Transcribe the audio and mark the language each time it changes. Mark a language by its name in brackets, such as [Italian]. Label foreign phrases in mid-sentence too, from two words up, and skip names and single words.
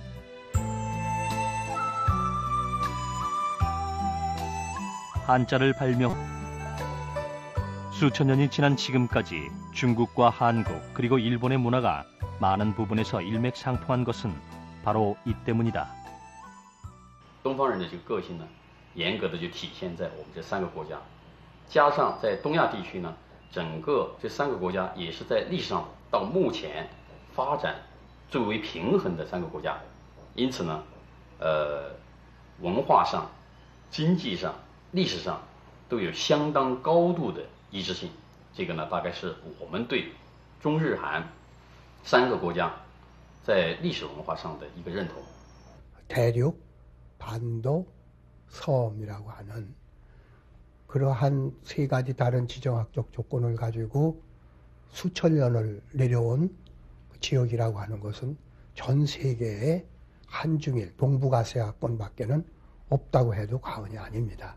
[Korean] 한자를 발명, 수천 년이 지난 지금까지 중국과 한국 그리고 일본의 문화가 많은 부분에서 일맥상통한 것은 바로 이 때문이다. [Chinese] 东方人的这个个性呢，严格的就体现在我们这3个国家，加上在东亚地区呢，整个这3个国家也是在历史上到目前发展最为平衡的3个国家，因此呢，文化上、经济上、历史上都有相当高度的一致性。这个呢，大概是我们对中日韩三个国家在历史文化上的一个认同。 [Korean] 대륙, 반도, 섬이라고 하는 그러한 세 가지 다른 지정학적 조건을 가지고 수천 년을 내려온 지역이라고 하는 것은 전 세계에 한중일, 동북아시아권밖에는 없다고 해도 과언이 아닙니다.